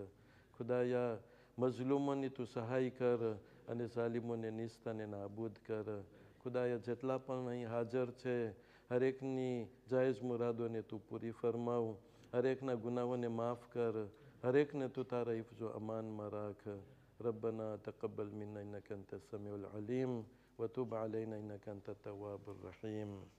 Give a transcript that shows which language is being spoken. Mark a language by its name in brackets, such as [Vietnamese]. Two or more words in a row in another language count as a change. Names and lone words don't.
[Gujarati] ખુદાયા મઝલુમોની તું સહાય કર અને ઝાલિમોને નિસ્તને નાબૂદ કર. ખુદાયા જેટલા પણ અહીં હાજર છે હરેકની જાયઝ મુરાદોને તું પૂરી ફરમાવ. હરેકના ગુનાહોને માફ કર. હરેકને તું તારા હિફ્ઝો અમાનમાં રાખ. [Arabic] ربنا تقبل منا إنك أنت السميع العليم وتب علينا إنك أنت التواب الرحيم.